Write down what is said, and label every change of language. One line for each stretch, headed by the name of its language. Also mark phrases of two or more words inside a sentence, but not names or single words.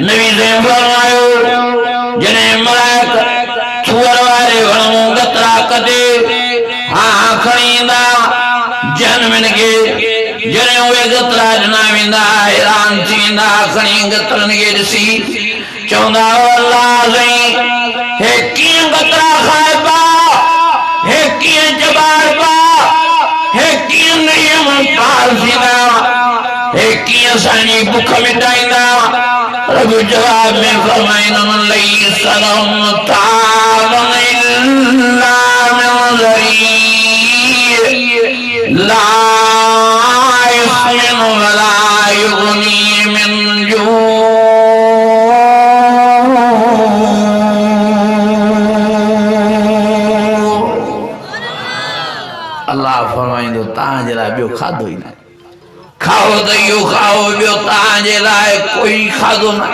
Sindhi: नबी से फरमायो जॾहिं मलाइक थुअर वारे वण मां गतरा कटे हाँ खणी ईंदा जहन्नम खे जॾहिं उहे गतरा ॾिना वेंदा हैरान थी वेंदा खणी गतरनि खे ॾिसी चवंदा अल्लाह साईं हे कीअं गतरा खाइबा हे कीअं चॿाइबा हे कीअं नियम पाल थींदा हे कीअं असांजी बुख मिटाईंदा। रब जवाब में फरमाईंदो
Arabic: ليس لهم طعام إلا من ضريع لا يسمن ولا يغني من جوع.
Sindhi: अल्लाह फरमाईंदो तव्हांजे लाइ ॿियो खाधो ई न खाओ त इहो खाओ ॿियो तव्हांजे लाइ कोई खाधो न।